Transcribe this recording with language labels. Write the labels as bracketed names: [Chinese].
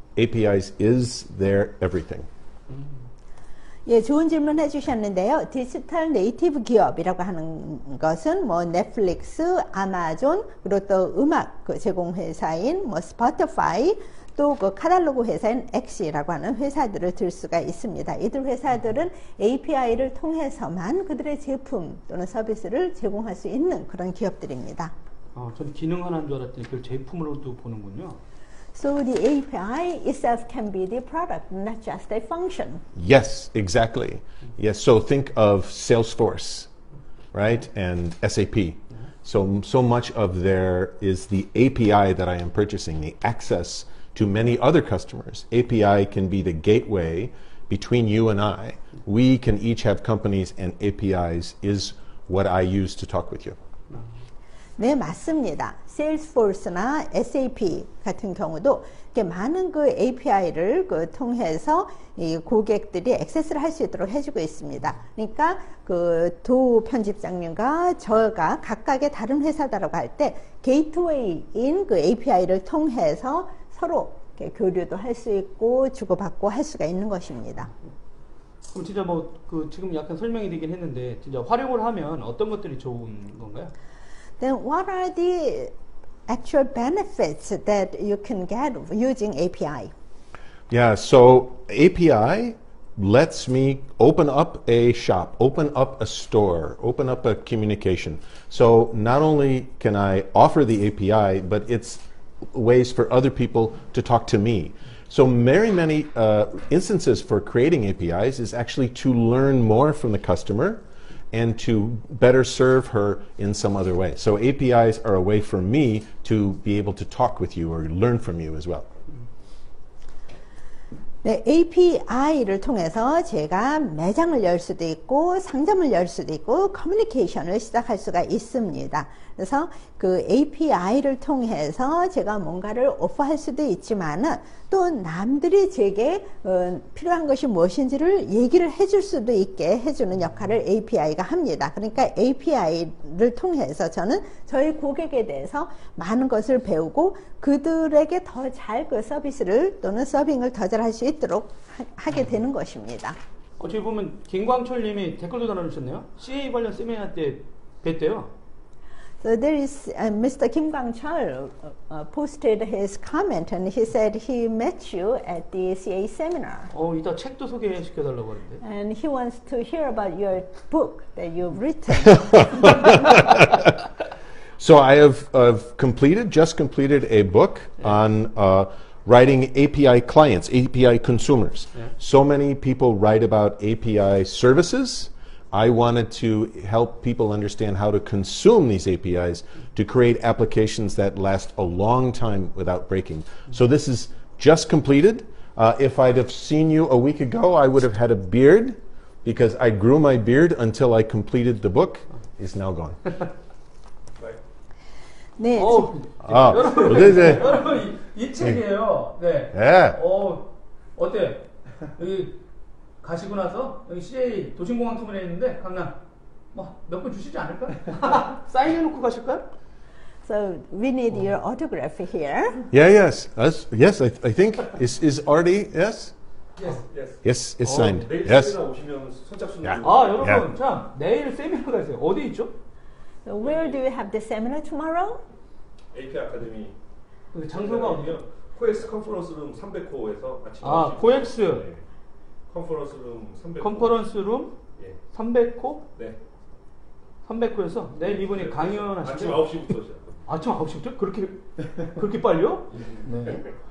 [English] APIs is their everything. [Korean] 예, 좋은 질문 해주셨는데요. 디지털 네이티브 기업이라고 하는 것은 뭐 넷플릭스, 아마존, 그리고 또 음악 제공 회사인 뭐 스포티파이, 또 그 카탈로그 회사인 엑시라고 하는 회사들을 들 수가 있습니다. 이들 회사들은 API를 통해서만 그들의 제품 또는 서비스를 제공할 수 있는 그런 기업들입니다. 전 기능 하나인 줄 알았더니 그걸 제품으로도 보는군요. [English] So the API itself can be the product, not just a function. Yes, exactly. Yes, so think of Salesforce, right, and SAP. So much of there is the API that I am purchasing, the access to many other customers. API can be the gateway between you and I. We can each have companies, and APIs is what I use to talk with you. [Korean] 네, 맞습니다. Salesforce나 SAP 같은 경우도 많은 그 API를 통해서 이 고객들이 액세스를 할 수 있도록 해주고 있습니다. 그러니까 그 도 편집장님과 저가 각각의 다른 회사다라고 할 때 게이트웨이인 그 API를 통해서 서로 교류도 할 수 있고 주고받고 할 수가 있는 것입니다. 그럼 진짜 뭐 그 지금 약간 설명이 되긴 했는데 진짜 활용을 하면 어떤 것들이 좋은 건가요? [English] Then what are the actual benefits that you can get using API? Yeah, so API lets me open up a shop, open up a store, open up a communication. So not only can I offer the API, but it's ways for other people to talk to me. So very many instances for creating APIs is actually to learn more from the customer and to better serve her in some other way. So APIs are a way for me to be able to talk with you or learn from you as well. [Korean] 네, API를 통해서 제가 매장을 열 수도 있고 상점을 열 수도 있고 커뮤니케이션을 시작할 수가 있습니다. 그래서 그 API를 통해서 제가 뭔가를 오퍼할 수도 있지만은 또 남들이 제게 필요한 것이 무엇인지를 얘기를 해줄 수도 있게 해주는 역할을 API가 합니다. 그러니까 API를 통해서 저는 저희 고객에 대해서 많은 것을 배우고 그들에게 더 잘 그 서비스를 또는 서빙을 더 잘 할 수 있도록 하게 되는 것입니다. 어떻게 보면 김광철님이 댓글도 달아주셨네요. CA 관련 세미나 때 뵀대요. [English] So there is Mr. Kim Kwang-chul posted his comment, and he said he met you at the CA seminar, [Korean] 이따 책도 소개시켜달라고 하는데. [English] and he wants to hear about your book that you've written. So I have just completed a book on writing API clients, API consumers. So many people write about API services. I wanted to help people understand how to consume these APIs to create applications that last a long time without breaking. So this is just completed. If I'd have seen you a week ago, I would have had a beard because I grew my beard until I completed the book. It's now gone. [Korean] 네, 여러분, 네. 여러분 이 책이에요. 네. 네. 어때? 여기 가시고 나서 여기 CA 도심공항터미널에 있는데 강남 몇 분 주시지 않을까? 사인해놓고 가실까요? [English] so we need your autograph here. Yeah, yes. Yes, I think is already, yes? Yes, it's signed. [Korean] 내일 [English] Yes. [Korean] 세미나 오시면 선착순 야. 여러분 참 내일 세미나가 있어요. 어디 있죠? [English] So where do you have the seminar tomorrow? [Korean] AP 아카데미 그 장소가 어디요? 코엑스 컨퍼런스룸 300호에서 아침 코엑스 네. 컨퍼런스룸 300호 컨퍼런스룸 예. 300호? 네. 300호에서 내일 이분이 아침 강연하시죠? 9시부터 시작. 아침 9시부터? 그렇게 빨리요? 네.